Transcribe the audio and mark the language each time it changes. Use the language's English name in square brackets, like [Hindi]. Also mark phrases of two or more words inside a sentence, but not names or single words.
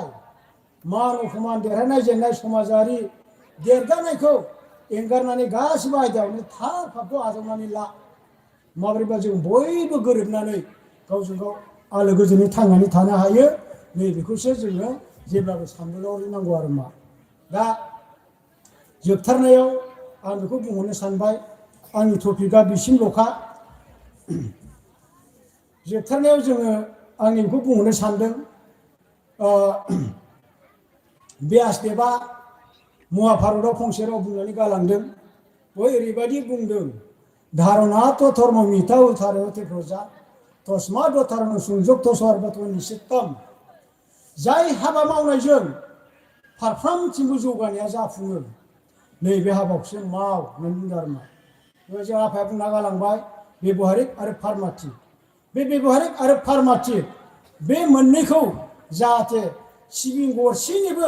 [Bodo] मान अपमान देरहानाय जेननाय समाजारि देरगानायखौ एंगारनानै गासिबो आयदायावनो थार फाखौ आजावनानै ला माबोरैबा जों बयबो गोरोबनानै गावजों गाव आलो गोजोनै थांनानै थानो हायो नैबेखौसो जोङो जेब्लाबो सानबोलावरिनांगौ आरो मा दा जोबथारनायाव आं बेखौ बुंहरनो सानबाय आंनि टपिकआ बिसिमल'खा जोबथारनायाव जोङो आंनि बेखौ बुंहरनो सानदों व्यासदेबा महाभारतआव फंसे राव बुंनानै गालांदों बय ओरैबायदि बुंदों [Sanskrit] धारणाथ' धर्म मिथा उथारते प्रजा तस्माद धर्म संयुक्त सर्वत्र निषिद्धम [Bodo] जाय हाबा मावनायजों फारफ्रामथिंबो जौगानाया जाफुङो नैबे हाबाखौसो माव होननानै बुंदों आरो मा जों आफाया बुंना गालांबाय बेबहारिक आरो फार्माटिक बे बेबहारिक आरो फार्माटिक बे मोननैखौ जाहाथे सिबिं गरसेनिबो